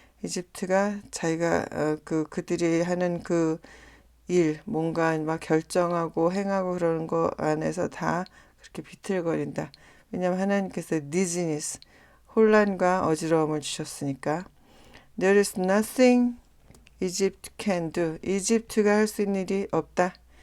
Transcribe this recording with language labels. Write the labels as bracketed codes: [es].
[ko] 이집트가 자기가 그들이 하는 그 일 뭔가 막 결정하고 행하고 그러는 거 안에서 다 그렇게 비틀거린다. 왜냐하면 하나님께서 dizziness 혼란과 어지러움을 주셨으니까. [en] There is nothing Egypt can do. [ko] 이집트가 할 수 있는 일이 없다.